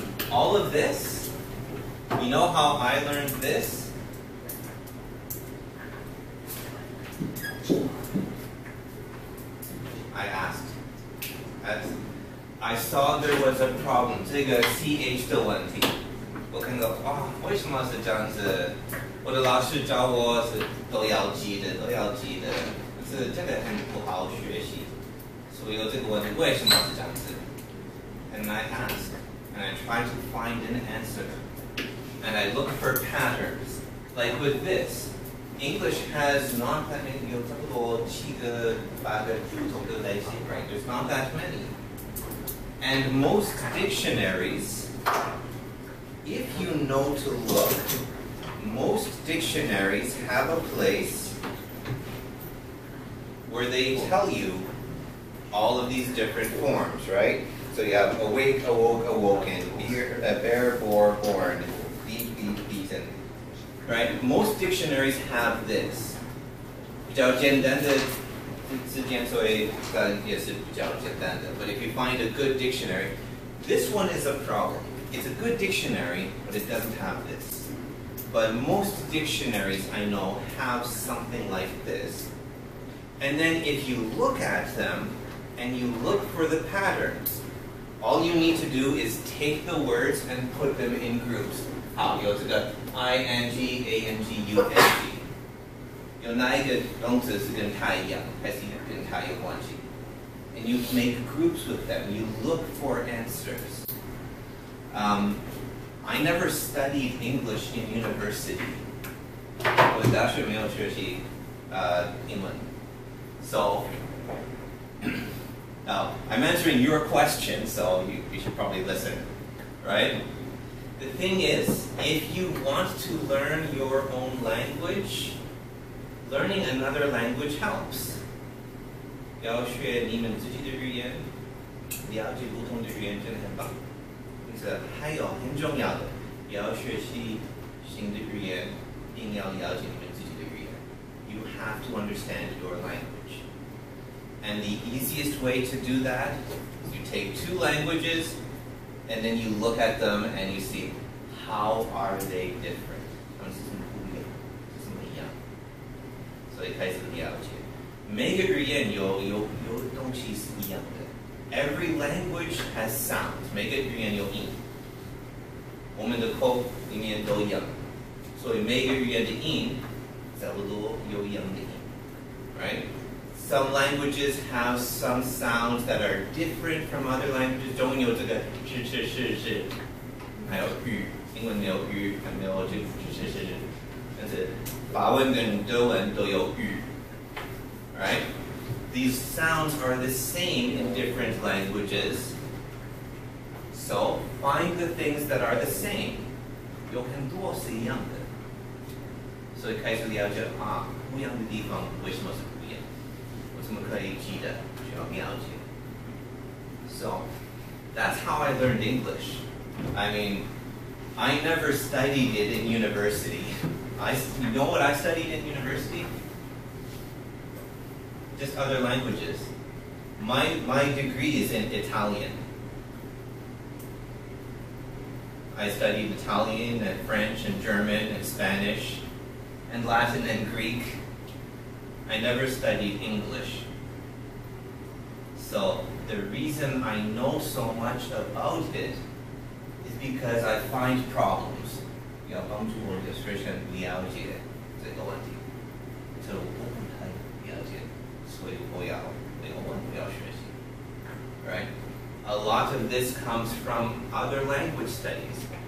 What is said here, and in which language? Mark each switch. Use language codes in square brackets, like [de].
[en] All of this, you know how I learned this? I asked. I saw there was a problem. 这个 CH 的问题，我看 [zh] 看到啊，为什么是这样子？我的老师教我是都要记的，是这个很不好学习。所以有这个问题，为什么是这样子？ [en] And I ask, and I try to find an answer, and I look for patterns. Like with this, English has not that many, 有差不多7个8个不同的类型, right? There's not that many. And most dictionaries, if you know to look, most dictionaries have a place where they tell you all of these different forms, right? So you have awake, awoke, awoken, bear, bore, born, beat, beaten, right? Most dictionaries have this. [zh] 比较简单的字典，所以也是比较简单的。 [en] But if you find a good dictionary, this one is a problem. It's a good dictionary, but it doesn't have this. But most dictionaries I know have something like this. And then if you look at them and you look for the patterns, all you need to do is take the words and put them in groups. [zh] 好，有这个 ing, ang, ung. 有哪一个动词是跟它一样，还是跟它有关系？ [en] And you make groups with them. You look for answers. I never studied English in university. [zh] 我大学没有学习英文。 [en] So, now, I'm answering your question, so you should probably listen, right? The thing is, if you want to learn your own language, learning another language helps. [zh] 要学你们自己的语言，了解不同的语言真的很棒。因此，还有很重要的，要学习新的语言，并要了解你们自己的语言。 [en] You have to understand your language. And the easiest way to do that is you take 2 languages and then you look at them and you see how are they different. [zh] 他们是怎么不一样，是怎么一样？所以开始了解，每个语言有东西是一样的。 [en] Every language has sounds. [zh] 每个语言有音，我们的口里面都一样，所以每个语言的音差不多有一样的音 ， right? [en] Some languages have some sounds that are different from other languages. [zh] 中文有这个是，还有语，英文没有语，还没有这个是，但是法文跟德文都有语 ， right? [en] These sounds are the same in different languages. So find the things that are the same. 有很多是一样的，所以开始了解不一样的地方为什么是不一样。怎么可以记得？需要了解。 So, that's how I learned English. I mean, I never studied it in university. You know what I studied in university? Just other languages. My degree is in Italian. I studied Italian and French and German and Spanish and Latin and Greek. I never studied English. So the reason I know so much about it is because I find problems. [zh] 要帮助我的学生了解这个问题。这我不太了解，所以我要学习。 [en] Right? A lot of this comes from other language studies.